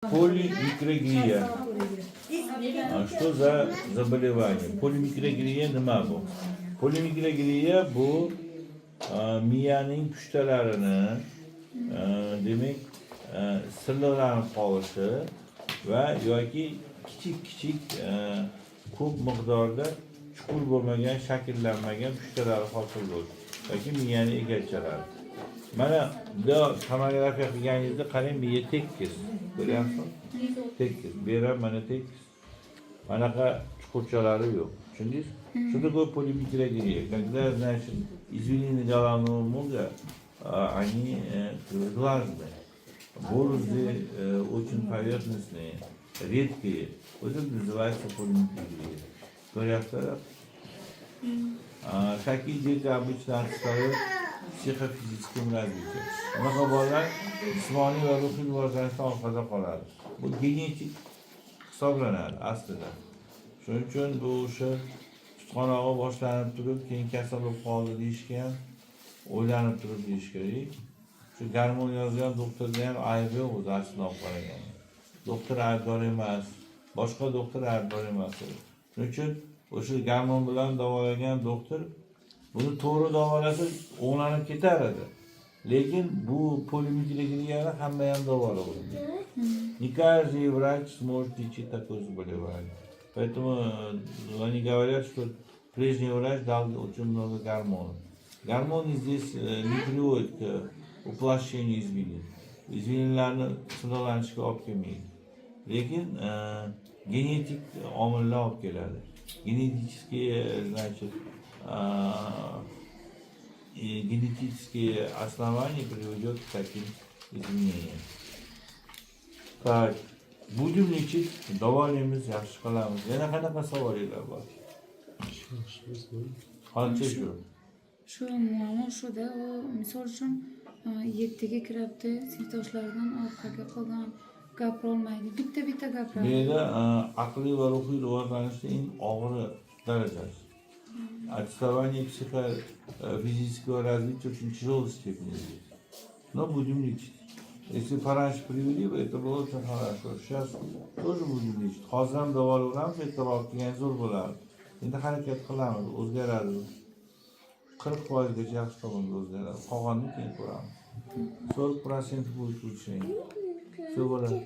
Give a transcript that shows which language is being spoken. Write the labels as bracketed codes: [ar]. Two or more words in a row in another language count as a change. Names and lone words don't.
[ru] Полимикрогрия. Что за заболевание? [uz] Полимикrogriya nima bu? Polimikrogriya bu miyaning pushtalarini demak silliqlanib qolishi va yoki kichik ko'p miqdorda chuqur bo'lmagan, shakllanmagan pushtalari hosil bo'lishi yoki miyani egalchalari. Mana bu tomografiya qilganingizda qarang, miya tekis. Ko'ryapsizmi? Tekis. Bu ham mana tekis. Manaqa chuqurchalari yo'q. Tushundingiz? [ru] Что такое полимикрогрия? Когда, значит, извилины головного мозга, они влажные, борозды очень поверхностные, редкие. Вот это называется полимикрогрия. Говорят, такие дети обычно отстают в психофизическом развитии. [uz] Unaqa bolalar jismoniy va ruhiy rivojlanishdan orqada qoladi. Bu genetik hisoblanadi aslida. Shuning uchun bu o'sha tutqanog'i boshlanib turib, keyin kasal bo'lib qoldi deyishga ham o'ylanib turib deyish kerak. Shu gormon yozgan doktorda ham aybi yo'q o'zi aslida olib qaraganda. Doktor aybdor emas, boshqa doktor aybdor emas. Shuning uchun o'sha gormon bilan davolagan doktor buni to'g'ri davolasa o'nglanib ketar edi. Lekin bu полимикрогрияni hamma ham davolaydi. [ru] Не каждый врач сможет лечить такое заболевание. Поэтому они говорят, что прежний врач дал очень много гормонов. Гормоны здесь не приводят к уплощению извилин. [uz] Извилинlarni silliqlanishga olib kelmaydi. Lekin genetik omillar olib keladi. [ru] Генетические, значит, генетические основания приведет к таким изменениям. Так, будем лечить, [uz] davolaymiz, yaxshi qilamiz. Yana qanaqa savollar bor? Qancha shu? Shu muammo shuda, u misol uchun 7ga kiribdi, sinfdoshlaridan orqaga qolgan, gapirolmaydi. Bitta gapiradi. Bu yerda aqliy va ruhiy rivojlanishning eng og'ir darajasi. [ru] Отставание психофизического развития очень тяжелой степени здесь. Но будем лечить. Если пораньше привели, это было очень хорошо. Сейчас тоже будем lechit. [uz] Hozir ham davolaymiz, e'tibor qilgan zo'r bo'ladi. Endi harakat qilamiz, o'zgaradi. 40% gacha yaxshi tomonga o'zgaradi. Qolganini keyin ko'ramiz. [ru] 40% будет улучшение. Все bo'ladi.